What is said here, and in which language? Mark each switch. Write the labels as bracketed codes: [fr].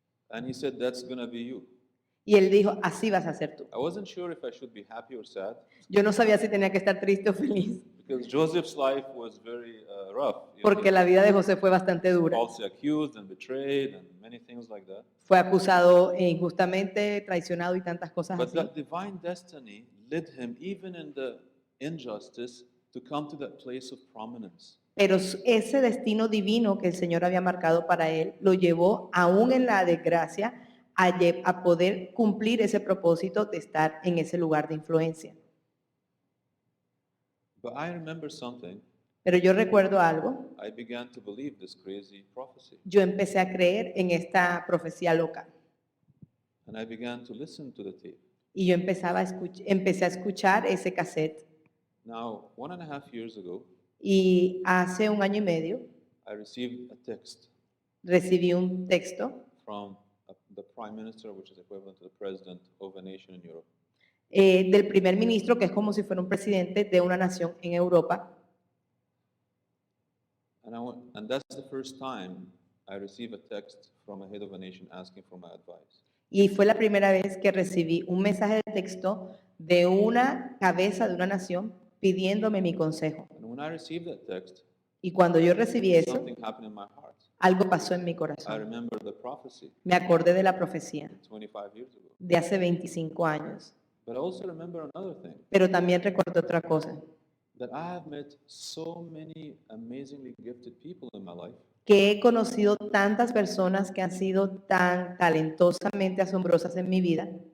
[en] And he said, that's going to be you. [es] Y él dijo, así vas a ser tú. [en] I wasn't sure if I should be happy or sad [es] Yo no sabía si tenía que estar triste o feliz, [en] because Joseph's life was very rough. You know, [es] porque la vida de José fue bastante dura. [en] falsely accused and betrayed and many things like that. [es] Fue acusado injustamente, traicionado y tantas cosas [en] But [es] así. [en] that divine destiny led him, even in the injustice, to come to that place of prominence. [es] Pero ese destino divino que el Señor había marcado para él lo llevó, aún en la desgracia, a poder cumplir ese propósito de estar en ese lugar de influencia. [en] But I remember something. [es] Pero yo recuerdo algo, [en] I began to believe this crazy prophecy. [es] yo empecé a creer en esta profecía loca [en] And I began to listen to the tape. [es] y yo empecé a escuchar ese cassette. [en] Now, 1.5 years ago, [es] Y hace 1 año y medio [en] I received a text [es] recibí un texto [en] from the prime minister, which is equivalent to the president of a nation in Europe. [es] del primer ministro, que es como si fuera un presidente de una nación en Europa. [en] And that's the first time I received a text from a head of a nation asking for my advice. [es] Y fue la primera vez que recibí un mensaje de texto de una cabeza de una nación pidiéndome mi consejo. [en] And when I received that text, [es] Y cuando yo recibí eso, [en] something happened in my heart. [es] algo pasó en mi [en] I [es] corazón. [en] remember the prophecy [es] Me acordé de la profecía [en] 25 years ago. [es] de hace 25 años. [en] But I also remember another thing, [es] Pero también recuerdo otra cosa, [en] that I have met so many amazingly gifted people in my life, [es] que he conocido tantas personas que han sido tan talentosamente asombrosas en mi vida,